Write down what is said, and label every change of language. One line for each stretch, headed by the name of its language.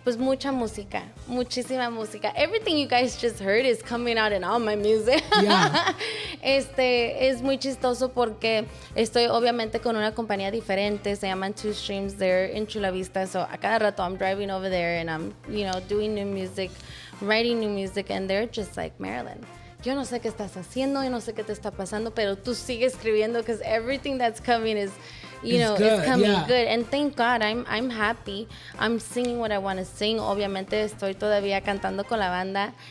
Spanish: Pues mucha música, muchísima música.
English: Everything you guys just heard is coming out in all my music. Yeah.
Spanish: Es muy chistoso porque estoy obviamente con una compañía diferente, se llaman Two Streams,
English: they're in Chula Vista, so
Spanish: a cada rato
English: I'm driving over there and I'm, doing new music, writing new music, and they're just like,
Spanish: Marilyn, yo no sé qué estás haciendo, yo no sé qué te está pasando, pero tú sigue escribiendo
English: because everything that's coming is it's coming good. And thank God, I'm happy. I'm singing what I want to sing.
Spanish: Obviamente estoy todavía cantando con la banda.